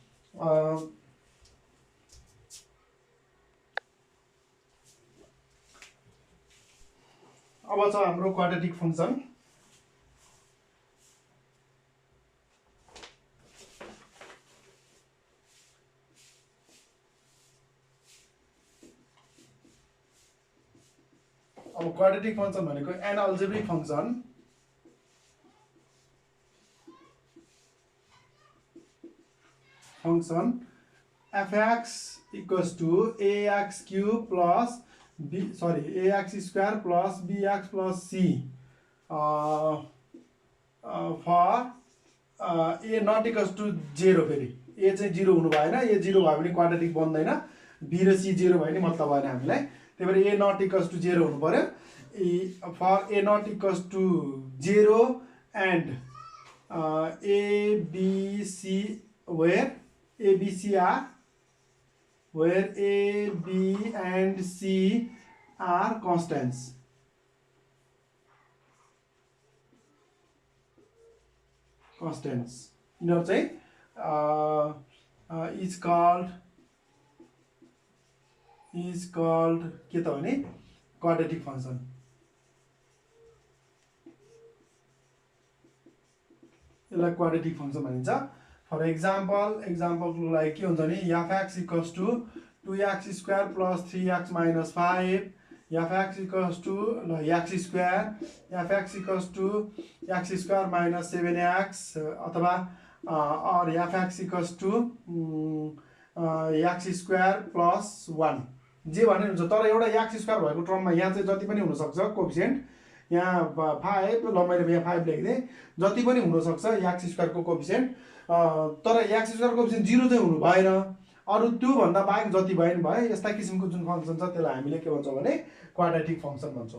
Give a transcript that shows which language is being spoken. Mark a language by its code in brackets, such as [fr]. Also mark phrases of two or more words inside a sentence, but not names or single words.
[ne] अब छ हाम्रो [en] quadratic function. [ne] अब [en] quadratic function [ne] भनेको [en] an algebraic function fx equals to ax cube plus ax square plus bx plus c for a not equals to 0. [ne] फेरि a चाहिँ 0 हुनु भएन, a 0 भयो भने क्वाड्रेटिक बन्दैन, b र c 0 भयो भने मतलब भएन हामीलाई। त्यही भएर [en] a not equals to 0 [ne] हुनु पर्यो। [en] for a not equals to 0 and a b c where a b c are where a b and c are constants। [ne] यिनीहरू चाहिँ [en] is called [ne] के त भने [en] quadratic function. [ne] यसलाई [en] quadratic function [ne] भनिन्छ। [en] for example [ne] लागि के हुन्छ भने [en] fx equals to 2x square plus 3x minus 5, fx equals to x square, fx equals to x square minus 7x [ne] अथवा और [en] fx equals to x square plus 1 [ne] जे भने हुन्छ। तर एउटा [en] x square term [ne] यहाँ चाहिँ जति पनि हुनसक्छ कोफिसिएन्ट, यहाँ 5 ल मैले यहाँ 5 लेखिदिएँ, जति पनि हुनसक्छ [en] x square coefficient, [ne] तर [en] x square coefficient [ne] 0 चाहिँ हुनु भएन। अरू त्योभन्दा बाहेक जति भयो नि भयो। यस्ता किसिमको जुन फङ्सन छ त्यसलाई हामीले के भन्छौँ भने [en] quadratic function [ne] भन्छौँ।